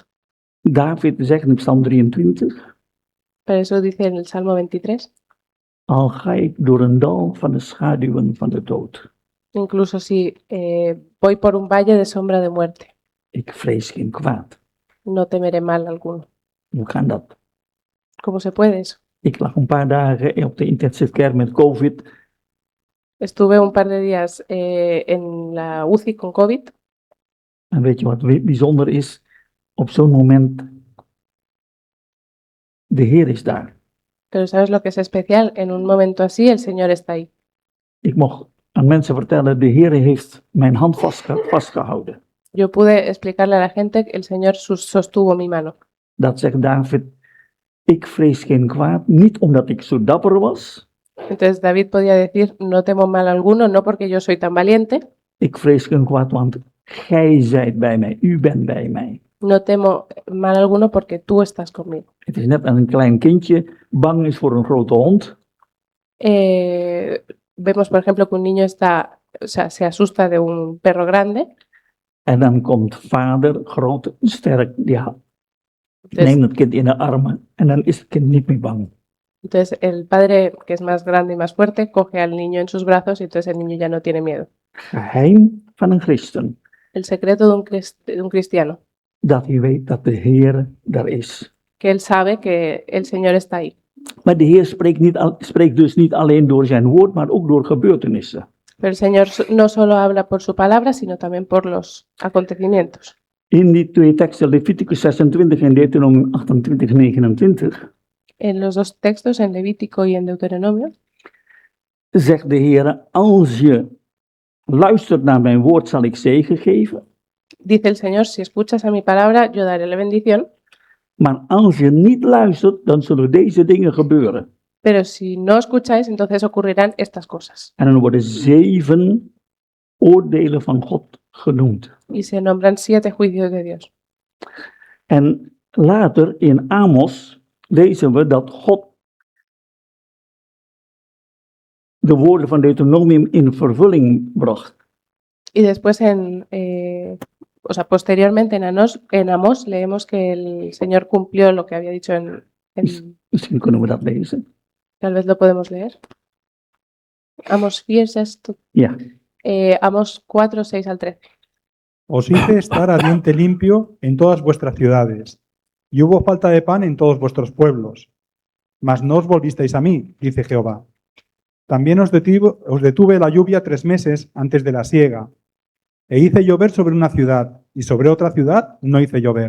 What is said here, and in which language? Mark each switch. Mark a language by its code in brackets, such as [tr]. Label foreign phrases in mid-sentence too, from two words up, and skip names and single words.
[nl] David zegt in Psalm 23, [es] Pero eso dice en el Salmo 23. [nl] al ga ik door een dal van de schaduwen van de dood. [es] Incluso si voy por un valle de sombra de muerte, [nl] Ik vrees geen kwaad. [es] no temeré mal alguno. [nl] Hoe kan dat? [es] ¿Cómo se puede eso? [nl] Ik lag een paar dagen op de [en] intensive care [nl] met COVID. [es] Estuve un par de días en la UCI con COVID. [nl] En weet je wat bijzonder is? Op zo'n moment, de Heer is daar. [es] Pero ¿sabes lo que es especial? En un momento así el Señor está ahí. [nl] Ik mocht aan mensen vertellen, de Heer heeft mijn hand vastgehouden. [es] Yo pude explicarle a la gente que el Señor sostuvo mi mano. [nl] Dat zegt David, ik vrees geen kwaad, niet omdat ik zo dapper was. [es] Entonces David podía decir, no temo mal alguno, no porque yo soy tan valiente, [nl] Ik vrees geen kwaad, want gij zijt bij mij, u bent bij mij. [es] no temo mal alguno porque tú estás conmigo. [nl] Het is net als een klein kindje bang is voor een grote hond. [es] Vemos, por ejemplo, que un niño se asusta de un perro grande. [nl] En dan komt vader, groot, sterk, ja, [es] Entonces, [nl] neemt het kind in de armen en dan is het kind niet meer bang. [es] entonces el padre, que es más grande y más fuerte, coge al niño en sus brazos y entonces el niño ya no tiene miedo. [nl] Geheim van een christen, [es] El secreto de un cristiano, [nl] dat hij weet dat de Heer daar is. [es] que él sabe que el Señor está ahí. [nl] Maar de Heer spreekt dus niet alleen door zijn woord, maar ook door gebeurtenissen. [es] Pero el Señor no solo habla por su palabra, sino también por los acontecimientos. [nl] In die twee teksten, Leviticus 26 en Deuteronomium 28, 29, [es] En los dos textos, en Levítico y en Deuteronomio, [nl] zegt de Heer, als je luistert naar mijn woord, zal ik zegen geven. [es] dice el Señor, si escuchas a mi palabra, yo daré la bendición, [nl] Maar als je niet luistert, dan zullen deze dingen gebeuren. [es] pero si no escucháis, entonces ocurrirán estas cosas. [nl] En dan worden 7 oordelen van God genoemd. [es] Y se nombran 7 juicios de Dios. [nl] En later in Amos lezen we dat God de woorden van Deuteronomium in vervulling bracht. [es] Y después, posteriormente en Amós leemos que el Señor cumplió lo que había dicho [nl] Misschien kunnen we dat lezen. [es] tal vez lo podemos leer. Amós 4, [nl] Ja. [es] Amós 4, 6 al 13. Os hice estar a diente limpio en todas vuestras ciudades, y hubo falta de pan en todos vuestros pueblos. Mas no os volvisteis a mí, dice Jehová. También os detuve la lluvia 3 meses antes de la siega, e hice llover sobre una ciudad, y sobre otra ciudad no hice llover.